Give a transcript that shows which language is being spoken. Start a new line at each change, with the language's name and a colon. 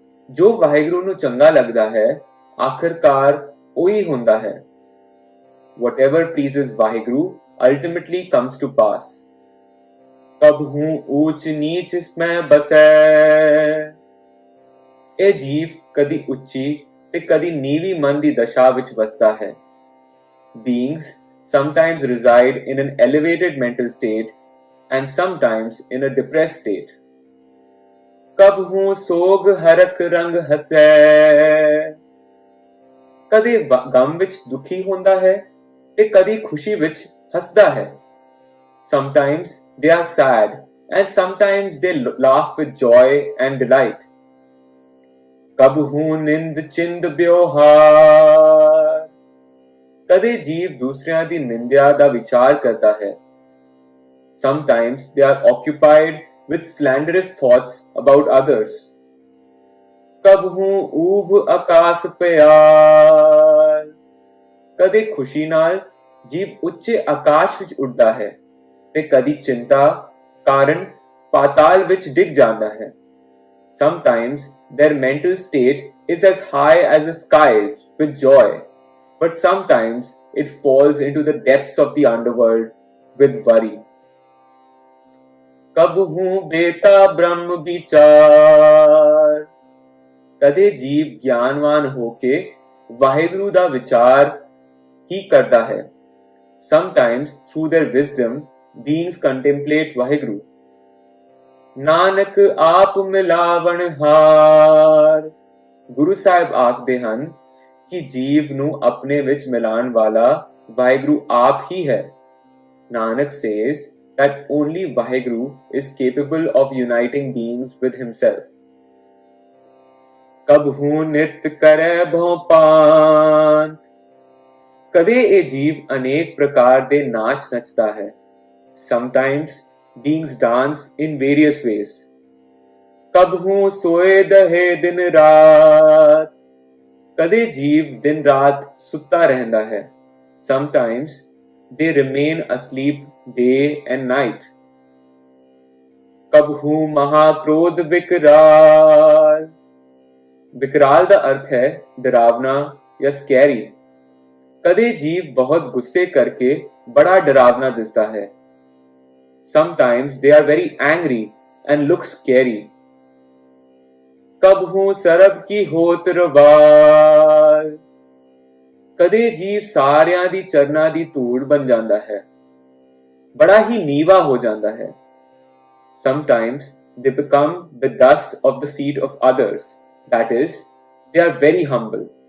Punjabi: ਜੋ ਵਾਹਿਗੁਰੂ ਨੂੰ ਚੰਗਾ ਲੱਗਦਾ ਹੈ ਆਖਰਕਾਰ ਉਹੀ ਹੁੰਦਾ ਹੈ।
English: Whatever pleases Vaheguru ultimately comes to pass.
Punjabi: Kabhu ऊंच नीच में बसै, ਇਹ ਜੀਵ ਕਦੀ ਉੱਚੀ ਤੇ ਕਦੀ ਨੀਵੀਂ ਮਨ ਦੀ ਦਸ਼ਾ ਵਿੱਚ ਵਸਦਾ ਹੈ।
English: Beings sometimes reside in an elevated mental state and sometimes in a depressed state.
Punjabi: Kabhu ਸੋਗ ਹਰਕ ਰੰਗ ਹਸੈ, ਕਦੇ ਗਮ ਵਿੱਚ ਦੁਖੀ ਹੁੰਦਾ ਹੈ ਤੇ ਕਦੀ ਖੁਸ਼ੀ ਵਿੱਚ ਹੱਸਦਾ ਹੈ।
English: Sometimes they are sad and sometimes they laugh with joy and delight.
Punjabi: ਕਬਹੂ ਨਿੰਦ ਚਿੰਦ ਵਿਵਹਾਰ, ਕਦੇ ਜੀਵ ਦੂਸਰਿਆਂ ਦੀ ਨਿੰਦਿਆ ਦਾ ਵਿਚਾਰ ਕਰਦਾ ਹੈ।
English: Sometimes they are occupied with slanderous thoughts about others.
Punjabi: ਕਬਹੂ ਊਬ ਆਕਾਸ ਪਿਆਰ, ਕਦੇ ਖੁਸ਼ੀ ਨਾਲ ਜੀਵ ਉੱਚੇ ਆਕਾਸ਼ ਵਿੱਚ ਉੱਡਦਾ ਹੈ ਤੇ ਕਦੀ ਚਿੰਤਾ ਕਾਰਨ ਪਾਤਾਲ ਵਿੱਚ ਡਿੱਗ ਜਾਂਦਾ ਹੈ।
English: Sometimes their mental state is as high as the skies with joy, but sometimes it falls into the depths of the underworld with worry.
Punjabi: ਕਬਹੂ ਬੇਤਾ ਬ੍ਰਹਮ ਵਿਚਾਰ, ਕਦੇ ਜੀਵ ਗਿਆਨਵਾਨ ਹੋ ਕੇ ਵਾਹਿਗੁਰੂ ਦਾ ਵਿਚਾਰ ਹੀ ਕਰਦਾ ਹੈ।
English: Sometimes through their wisdom beings contemplate Vaheguru.
Punjabi: Nanak ਆਪ ਮਿਲਾਵਣ ਹਾਰ, ਗੁਰੂ ਸਾਹਿਬ ਆਖਦੇ ਹਨ ਕਿ ਜੀਵ ਨੂੰ ਆਪਣੇ ਵਿੱਚ ਮਿਲਾਉਣ ਵਾਲਾ ਵਾਹਿਗੁਰੂ ਆਪ ਹੀ ਹੈ।
English: Nanak says that only Vaheguru is capable of uniting beings with himself.
Punjabi: ਕਬਹੂ ਨਿਤ ਕਰੈ ਭਉ ਪਾਂਤ, ਕਦੇ ਇਹ ਜੀਵ ਅਨੇਕ ਪ੍ਰਕਾਰ ਦੇ ਨਾਚ ਨੱਚਦਾ ਹੈ।
English: Sometimes beings dance in various ways.
Punjabi: ਕਬਹੂ ਸੋਏ ਦਹੇ ਦਿਨ ਰਾਤ, ਕਦੇ ਜੀਵ ਦਿਨ ਰਾਤ ਸੁੱਤਾ ਰਹਿੰਦਾ ਹੈ।
English: Sometimes they remain asleep day and night.
Punjabi: ਕਬਹੂ ਮਹਾਕ੍ਰੋਧ ਵਿਕਰਾਲ, ਵਿਕਰਾਲ ਦਾ ਅਰਥ ਹੈ ਡਰਾਵਨਾ ਜਾਂ ਸਕੈਰੀ। ਕਦੇ ਜੀਵ ਬਹੁਤ ਗੁੱਸੇ ਕਰਕੇ ਬੜਾ ਡਰਾਵਨਾ ਦਿਸਦਾ ਹੈ।
English: Sometimes they are very angry and look scary.
Punjabi: ਕਬਹੂ ਸਰਬ ਕੀ ਹੋਤ ਰਵਾਲ, ਕਦੇ ਜੀਵ ਸਾਰਿਆਂ ਦੀ ਚਰਨਾਂ ਦੀ ਧੂੜ ਬਣ ਜਾਂਦਾ ਹੈ, ਬੜਾ ਹੀ ਨੀਵਾ ਹੋ ਜਾਂਦਾ ਹੈ।
English: Sometimes they become the dust of the feet of others. That is, they are very humble.